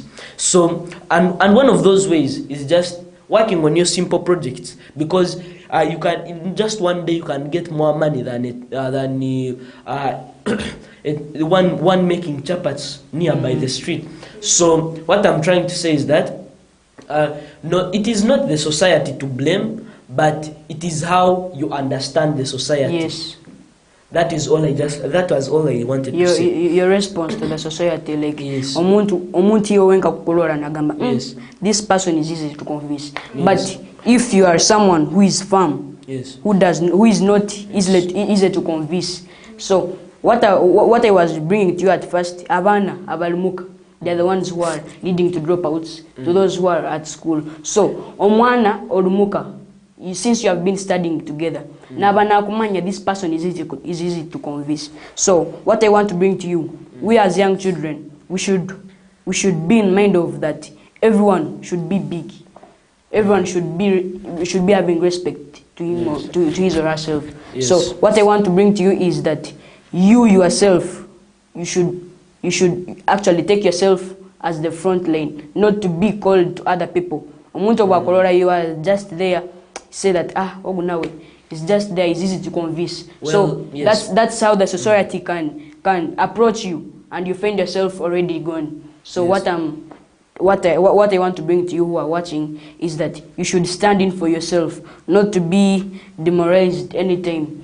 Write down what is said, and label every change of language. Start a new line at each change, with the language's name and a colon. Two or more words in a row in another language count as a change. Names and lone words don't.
English: So, and one of those ways is just working on your simple projects, because you can, in just one day, you can get more money than one making chapats nearby the street. So what I'm trying to say is that no, it is not the society to blame, but it is how you understand the society. Yes. That was all I wanted to say. Your response to the society, like, yes.
Tooro: Omuntu yo wenka kukolora nagamba,
English: Yes. This person is easy to convince. Yes. But if you are someone who is firm, Yes. who is not easy to convince, so what I was bringing to you at first,
Tooro: abana abalumuka,
English: they are the ones who are leading to dropouts, to those who are at school. So
Tooro: omwana olumuka,
English: since you have been studying together,
Tooro: nabana kumanya,
English: this person is easy to convince. So what I want to bring to you, we as young children, we should be in mind of that. Everyone should be big. Everyone should be having respect to him, or to his or herself. Yes. So what I want to bring to you is that you yourself, you should actually take yourself as the front line, not to be called to other people.
Tooro: Omuntu wakolora,
English: you are just there, say that ogunawe is just there, it's easy to convince. Well, so yes. that's how the society can approach you, and you find yourself already gone. So Yes. what I want to bring to you who are watching is that you should stand in for yourself, not to be demoralized anytime.